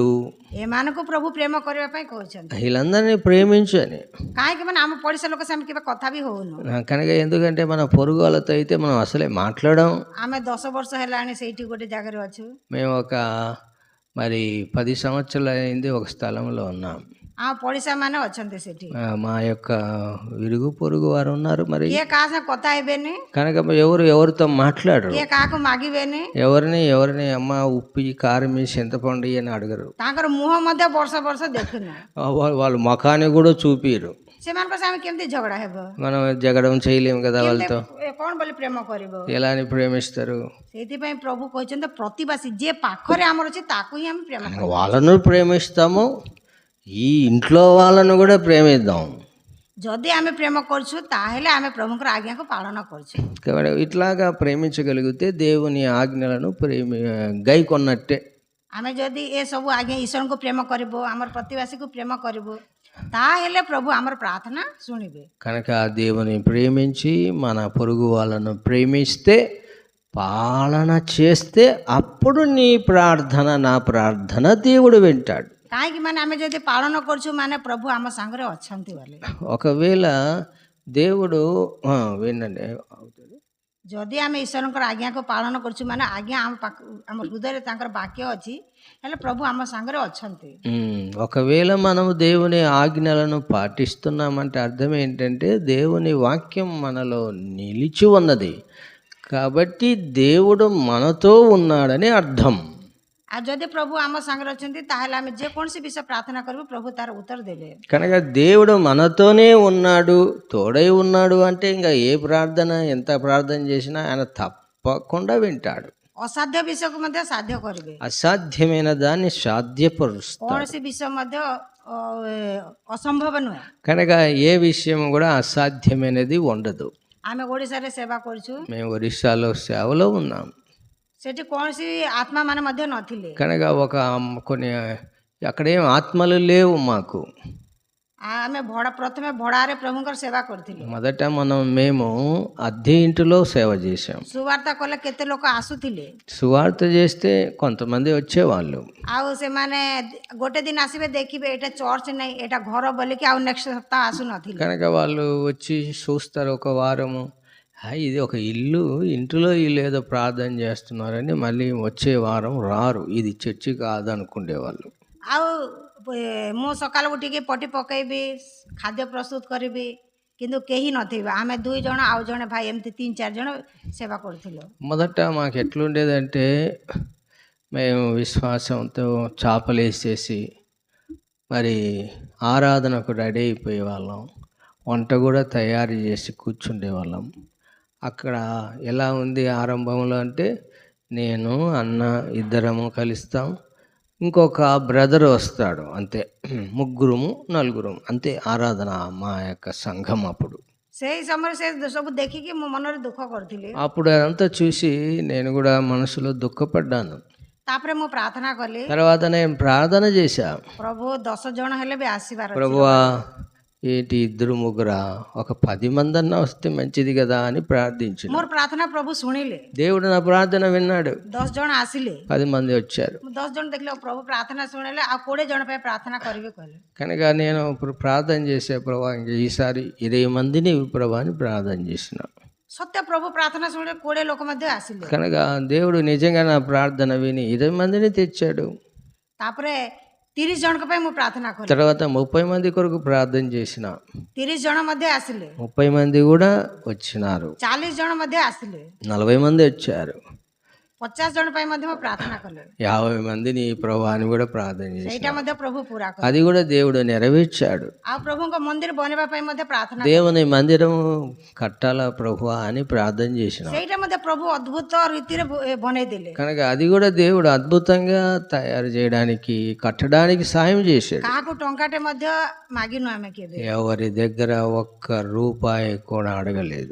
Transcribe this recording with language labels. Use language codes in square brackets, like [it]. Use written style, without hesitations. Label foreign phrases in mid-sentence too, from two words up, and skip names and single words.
[or] ଏମାନଙ୍କୁ ପ୍ରଭୁ ପ୍ରେମ କରିବା ପାଇଁ କହୁଛନ୍ତି। [te] వీళ్ళందరినీ ప్రేమించని. [or] କାହିଁକି ମାନେ ଆମ ପଡ଼ିଶା ଲୋକ ସାଙ୍ଗେ କେବେ କଥା ବି ହଉନୁ। [te] కనుక ఎందుకంటే మన పొరుగు వాళ్ళతో అయితే మనం అసలే మాట్లాడడం. [or] ଆମେ 10 ବର୍ଷ ହେଲାଣି ସେଇଠି ଗୋଟେ ଜାଗାରେ ଅଛୁ। [te] మేము ఒక మరి 10 సంవత్సరాలు అయింది ఒక స్థలంలో ఉన్నాం. [or] ଆମ ପଡ଼ିଶା ମାନେ ଅଛନ୍ତି ସେଠି, [te] మా యొక్క విరుగు పొరుగు వారు ఉన్నారు. మరి [or] କିଏ କାହା ସାଙ୍ଗେ କଥା ହେବେନି, [te] కనుక ఎవరితో మాట్లాడరు, [or] କିଏ కాହାକୁ ମାଗିବେନି, [te] ఎవరిని అమ్మ ఉప్పి కారం వేసి చింతపండు అని అడగరు, [or] ତାଙ୍କର ମୁହଁ ମଧ୍ୟ ବର୍ଷ ବର୍ଷ ଦେଖୁନୁ, [te] వాళ్ళు ముఖాన్ని కూడా చూపిరు. [or] ସେମାନଙ୍କ ସାଙ୍ଗେ କେମିତି ଝଗଡ଼ା ହେବ, [te] మనం జగడం చేయలేము కదా వాళ్ళతో. [or] କ'ଣ ବୋଲି ପ୍ରେମ କରିବ। [te] ఎలా అని ప్రేమిస్తారు? [or] ସେଇଥିପାଇଁ ପ୍ରଭୁ କହିଛନ୍ତି ପ୍ରତିବାସୀ ଯିଏ ପାଖରେ ଆମର ଅଛି ତାକୁ ହିଁ ଆମେ ପ୍ରେମ କରିବୁ। [te] వాళ్ళను ప్రేమిస్తాము, ఈ ఇంట్లో వాళ్ళను కూడా ప్రేమిద్దాం. [or] ଯଦି ଆମେ ପ୍ରେମ କରୁଛୁ ତାହେଲେ ଆମେ ପ୍ରଭୁଙ୍କର ଆଜ୍ଞାକୁ ପାଳନ କରୁଛୁ। [te] కాబట్టి ఇట్లాగా ప్రేమించగలిగితే దేవుని ఆజ్ఞలను గై కొన్నట్టే. [or] ଆମେ ଯଦି ଏସବୁ ଆଜ୍ଞା ଈଶ୍ୱରଙ୍କୁ ପ୍ରେମ କରିବୁ, ଆମର ପ୍ରତିବାସୀକୁ ପ୍ରେମ କରିବୁ, ତାହେଲେ ପ୍ରଭୁ ଆମର ପ୍ରାର୍ଥନା ଶୁଣିବେ। [te] కనుక దేవుని ప్రేమించి మన పొరుగు వాళ్ళను ప్రేమిస్తే, పాలన చేస్తే అప్పుడు నీ ప్రార్థన, నా ప్రార్థన దేవుడు వింటాడు. [or] କାହିଁକି ମାନେ ଆମେ ଯଦି ପାଳନ କରୁଛୁ ମାନେ ପ୍ରଭୁ ଆମ ସାଙ୍ଗରେ ଅଛନ୍ତି ବୋଲି। [te] ఒకవేళ దేవుడు వినండి, [or] ଯଦି ଆମେ ଈଶ୍ୱରଙ୍କର ଆଜ୍ଞାକୁ ପାଳନ କରୁଛୁ ମାନେ ଆଜ୍ଞା ଆମ ହୃଦୟରେ ତାଙ୍କର ବାକ୍ୟ ଅଛି, ହେଲେ ପ୍ରଭୁ ଆମ ସାଙ୍ଗରେ ଅଛନ୍ତି। [te] ఒకవేళ మనము దేవుని ఆజ్ఞలను పాటిస్తున్నామంటే అర్థం ఏంటంటే దేవుని వాక్యం మనలో నిలిచి ఉన్నది కాబట్టి దేవుడు మనతో ఉన్నాడని అర్థం. [or] ଆଉ ଯଦି ପ୍ରଭୁ ଆମ ସାଙ୍ଗରେ ଅଛନ୍ତି ତାହେଲେ ଆମେ ଯେକୌଣସି ବିଷୟ ପ୍ରାର୍ଥନା କରିବୁ ପ୍ରଭୁ ତାର ଉତ୍ତର ଦେବେ। [te] కనుక దేవుడు మనతోనే ఉన్నాడు, తోడై ఉన్నాడు అంటే ఇంకా ఏ ప్రార్థన ఎంత ప్రార్థన చేసినా ఆయన తప్పకుండా వింటాడు. [or] ଅସାଧ୍ୟ ବିଷୟକୁ ମଧ୍ୟ ସାଧ୍ୟ କରିବେ, [te] అసాధ్యమైన దాన్ని సాధ్యపరుస్తాడు. [or] କୌଣସି ବିଷୟ ମଧ୍ୟ ଅସମ୍ଭବ ନୁହେଁ। [te] కనుక ఏ విషయం కూడా అసాధ్యమైనది ఉండదు. [or] ଆମେ ଓଡ଼ିଶାରେ ସେବା କରୁଛୁ, [te] మేము ఒరిస్సాలో సేవలో ఉన్నాం. [or] ସେଠି କୌଣସି ଆତ୍ମା ମାନେ ମଧ୍ୟ ନଥିଲେ। [te] కనుక కొన్ని అక్కడేం ఆత్మలు లేవు మాకు. [or] ଆମେ ପ୍ରଥମେ ଭଡ଼ାରେ ପ୍ରଭୁଙ୍କର ସେବା କରିଥିଲୁ। [te] మొదట మేము అద్దె ఇంటిలో సేవ చేసాం. [or] ସୁବାର୍ତ୍ତା କଲେ କେତେ ଲୋକ ଆସୁଥିଲେ, [te] సువార్త చేస్తే కొంతమంది వచ్చేవాళ్ళు. [or] ଆଉ ସେମାନେ ଗୋଟେ ଦିନ ଆସିବେ ଦେଖିବେ ଏଇଟା ଚର୍ଚ୍ଚ ନାହିଁ ଏଇଟା ଘର ବୋଲିକି ଆଉ ନେକ୍ସଟ ସପ୍ତାହ ଆସୁନଥିଲେ। [te] కనుక వాళ్ళు వచ్చి చూస్తారు ఒక వారము, ఇది ఒక ఇల్లు, ఇంటిలో వీళ్ళు ఏదో ప్రార్థన చేస్తున్నారని మళ్ళీ వచ్చే వారం రారు, ఇది చర్చి కాదనుకునేవాళ్ళు. [or] ଆଉ ମୁଁ ସକାଳୁ ଉଠିକି ପଟି ପକାଇବି, ଖାଦ୍ୟ ପ୍ରସ୍ତୁତ କରିବି, କିନ୍ତୁ କେହି ନଥିବେ। ଆମେ 2 ଜଣ ଆଉ ଜଣେ ଭାଇ ଏମିତି 3-4 ଜଣ ସେବା କରୁଥିଲୁ। [te] మొదట మాకు ఎట్లుండేదంటే మేము విశ్వాసంతో చాపలేసేసి మరి ఆరాధనకు రెడీ అయిపోయే వాళ్ళం, వంట కూడా తయారు చేసి కూర్చుండే వాళ్ళం. అక్కడ ఎలా ఉంది ఆరంభంలో అంటే నేను అన్న ఇద్దరము కలుస్తాం, ఇంకొక బ్రదర్ వస్తాడు, అంతే 3-4 అంతే ఆరాధన మా యొక్క సంఘం. అప్పుడు [or] ସେଇ ସମୟରେ ସେ ସବୁ ଦେଖିକି ମୋ ମନରେ ଦୁଃଖ କରିଥିଲି। [te] అప్పుడు అదంతా చూసి నేను కూడా మనసులో దుఃఖపడ్డాను. [or] ତାପରେ ମୁଁ ପ୍ରାର୍ଥନା କଲି, [te] తర్వాత నేను ప్రార్థన చేశా, [or] ପ୍ରଭୁ 10 ଜଣ ହେଲେ ବି ଆସିବାର ଅଛି। [te] ప్రభువా ఏంటి 2-3, ఒక 10 మంది అన్నా వస్తే మంచిది కదా అని ప్రార్థించాను. [or] ମୋର ପ୍ରାର୍ଥନା ପ୍ରଭୁ ଶୁଣିଲେ, [te] దేవుడు నా ప్రార్థన విన్నాడు. [or] 10 ଜଣ ଆସିଲେ, [te] 10 మంది వచ్చారు. [or] ମୁଁ 10 ଜଣ ଦେଖିଲେ ପ୍ରଭୁ ପ୍ରାର୍ଥନା ଶୁଣିଲେ, ଆଉ 20 ଜଣ ପାଇଁ ପ୍ରାର୍ଥନା କରିବେ କହିଲେ। [te] కనుక నేను ఇప్పుడు ప్రార్థన చేసే ప్రభా, ఇంక ఈసారి 20 మందిని ప్రభా అని ప్రార్థన చేసిన. [or] ସତ୍ୟ ପ୍ରଭୁ ପ୍ରାର୍ଥନା ଶୁଣି 20 ଲୋକ ମଧ୍ୟ ଆସିଲେ। [te] కనుక దేవుడు నిజంగా నా ప్రార్థన విని 20 మందిని తెచ్చాడు. [or] ତାପରେ 30 ଜଣଙ୍କ ପାଇଁ ମୁଁ ପ୍ରାର୍ଥନା କଲି। [te] తర్వాత 30 మంది కొరకు ప్రార్థన చేసిన [or] 30 ଜଣ ମଧ୍ୟ ଆସିଲେ। [te] 30 మంది కూడా వచ్చినారు. [or] 40 ଜଣ ମଧ୍ୟ ଆସିଲେ। [te] 40 మంది వచ్చారు. [or] 50 ଜଣ ପାଇଁ ମଧ୍ୟ ମୁଁ ପ୍ରାର୍ଥନା କଲି। [te] 50 మందిని ప్రభు అని కూడా ప్రార్థన చేసిన. [or] ସେଇଟା ମଧ୍ୟ ପ୍ରଭୁ ପୁରା କଲେ। [te] అది కూడా దేవుడు నెరవేర్చాడు. [or] ଆଉ ପ୍ରଭୁଙ୍କ ମନ୍ଦିର ବନେଇବା ପାଇଁ ମଧ୍ୟ ପ୍ରାର୍ଥନା [te] దేవుని మందిరం కట్టాల ప్రభు అని ప్రార్థన చేసిన. [or] ସେଇଟା ମଧ୍ୟ ପ୍ରଭୁ ଅଦ୍ଭୁତ ରୀତିରେ ବନେଇ ଦେଲେ। [te] కనుక అది కూడా దేవుడు అద్భుతంగా తయారు చేయడానికి కట్టడానికి సాయం చేశాడు. [or] କାହାକୁ ଟଙ୍କାଟେ ମଧ୍ୟ ମାଗିନୁ ଆମେ କେବେ। [te] ఎవరి దగ్గర ఒక్క రూపాయి కూడా అడగలేదు.